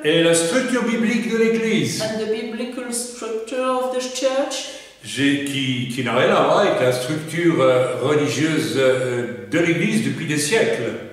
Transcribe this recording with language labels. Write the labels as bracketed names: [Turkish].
[French] Et la structure biblique de l'Église. [English] And the biblical structure of the church. [French] Qui n'a rien à voir avec la structure religieuse de l'Église depuis des siècles.